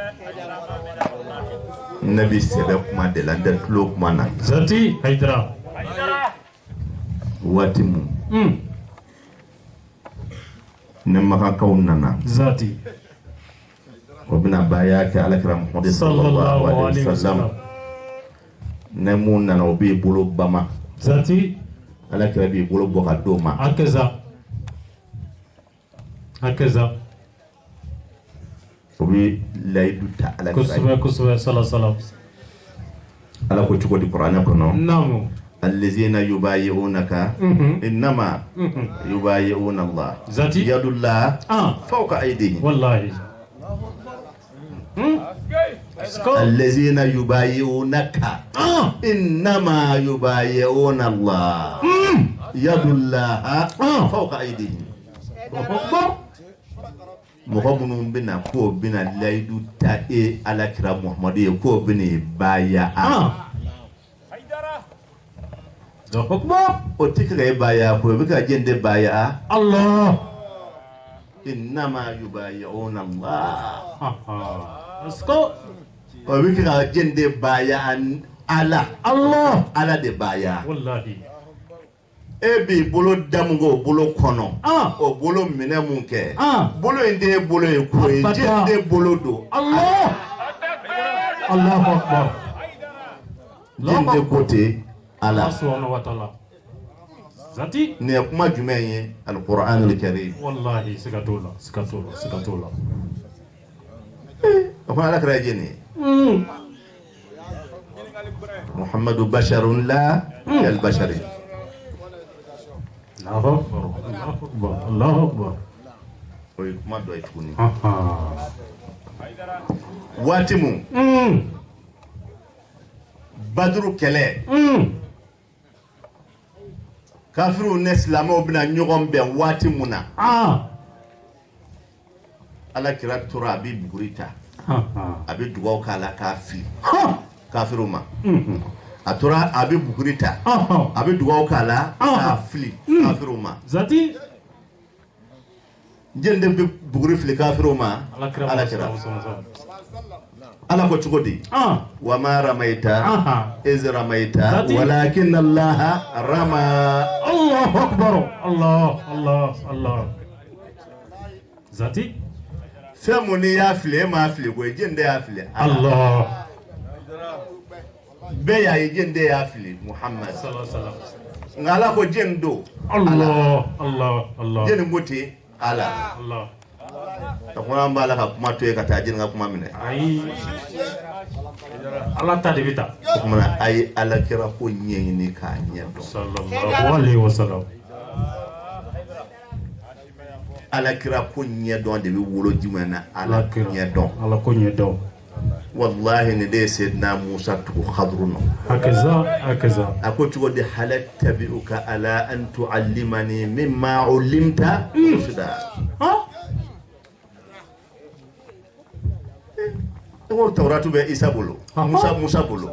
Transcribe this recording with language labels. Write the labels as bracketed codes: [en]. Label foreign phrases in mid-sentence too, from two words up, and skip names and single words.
[bm] ne bɛ sɛbɛ kuma de la n tɛ tulo kuma na zati haidara waati mun ne Makakaw nana zati o bɛna baya kɛ Alakira Muhammad [ar] صلى الله عليه وسلم [bm] ne mun nana o b'i bolo bama zati Alakira b'i bolo bɔ ka d'o ma akaza o bɛ layidu ta Alakira ye kosɛbɛ sallallahu Ala ko cogo di Kuranɛ kɔnɔ namu [ar] الذين يبايعونك إنما يبايعون الله [bm] zati [ar] يد الله فوق أيديهم [bm] wallahi [ar] الذين يبايعونك إنما يبايعون الله يد الله فوق أيديهم [bm] mɔgɔ minnu bɛna k'o bɛna layidu ta Alakira Muhammadu ye k'o bɛna baya o tɛ ka e baya ko o bɛ ka jɛn de baya Allah [ar] إنما يبايعون الله [en] let's go [bm] o bɛ ka jɛn de baya Ala de baya wallahi e b'i bolo da mun kɛ o bolo kɔnɔ o bolo minɛ mun kɛ bolo in de ye bolo ye ko ye jɛn de bolo don [ar] الله الله أكبر [bm] jɛn de ko tɛ Ala [ar] سبحانه وتعالى zati [bm] nin ye kuma jumɛn ye Al-Qur'anul Karim wallahi sikatola o fana Alakira ye jɛn ye Muhammadu [ar] بشر لا كالبشر الله أكبر [bm] o ye kuma dɔ ye tuguni waati mun Baduru kɛlɛ kafiru ne silamɛw bɛna ɲɔgɔn bɛn waati mun na Alakira tora a bɛ buguri ta a bɛ dugawu k'a la k'a fili kafiru ma a tora a bɛ buguri ta a bɛ dugawu k'a la k'a fili kafiru ma zati jɛn de bɛ buguri fili kafiru ma Alakira Ala ko cogo di [ar] وما رميت إذ رميت ولكن الله رمى الله أكبر الله zati [bm] fɛn mun ni y'a fili e m'a fili koyi jɛn de y'a fili Allah bɛɛ y'a ye jɛn de y'a fili Muhammad sallallahu nka Ala ko jɛn do Allah jɛn ko ten Ala a ko an b'a la ka kuma to ye ka taa jɛn ka kuma minɛ ayi Ala ta de bɛ taa o kumana a ye Alakira ko ɲɛɲini k'a ɲɛdɔn [ar] صلى الله عليه وسلم [bm] Alakira ko ɲɛdɔn de bɛ wolo jumɛn na Ala ɲɛdɔn Ala ko ɲɛdɔn wallahi ni de ye Sayyidina Musa tugu Khadru nɔ hakaza a ko cogo di [ar] هل أتبعك على أن تعلمن مما علمت رشدا [bm] o tawratu be isa bolo musa bolo